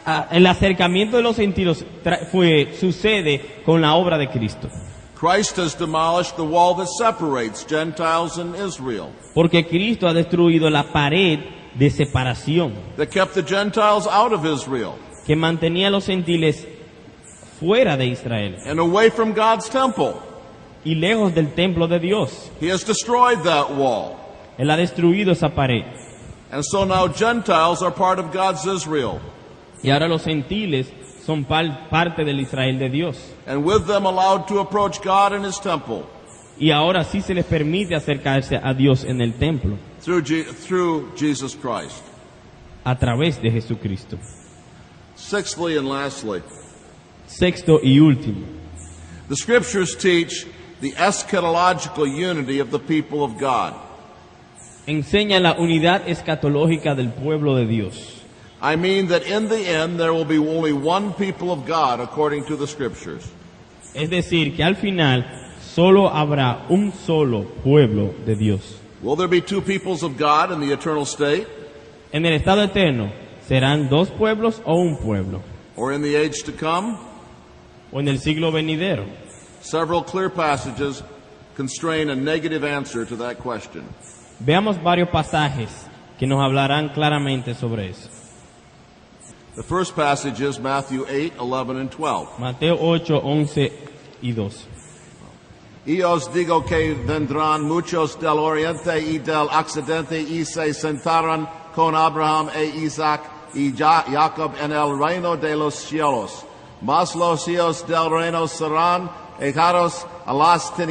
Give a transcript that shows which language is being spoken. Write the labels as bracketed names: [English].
[Spanish] El acercamiento de los gentiles sucede con la obra de Cristo. [English] Christ has demolished the wall that separates Gentiles and Israel, [Spanish] Porque Cristo ha destruido la pared de separación [English] that kept the Gentiles out of Israel [Spanish] que mantenía a los gentiles fuera de Israel [English] and away from God's temple. [Spanish] y lejos del templo de Dios. [English] He has destroyed that wall. [Spanish] Él ha destruido esa pared. [English] And so now Gentiles are part of God's Israel, [Spanish] Y ahora los gentiles son parte del Israel de Dios. [English] and with them allowed to approach God in His temple [Spanish] Y ahora sí se les permite acercarse a Dios en el templo [English] through Jesus Christ. [Spanish] a través de Jesucristo. [English] Sixthly and lastly, [Spanish] Sexto y último. [English] the Scriptures teach the eschatological unity of the people of God. [Spanish] Enseña la unidad escatológica del pueblo de Dios. [English] I mean that in the end there will be only one people of God according to the Scriptures. [Spanish] Es decir, que al final solo habrá un solo pueblo de Dios. [English] Will there be two peoples of God in the eternal state, [Spanish] En el estado eterno, ¿serán dos pueblos o un pueblo? [English] or in the age to come? [Spanish] ¿O en el siglo venidero? [English] Several clear passages constrain a negative answer to that question. [Spanish] Veamos varios pasajes que nos hablarán claramente sobre eso. [English] The first passage is Matthew 8, 11, and 12. [Spanish] Mateo 8, 11 y 12. Y os digo que vendrán muchos del oriente y del occidente y se sentarán con Abraham e Isaac y Jacob en el reino de los cielos. Mas los hijos del reino serán echados a las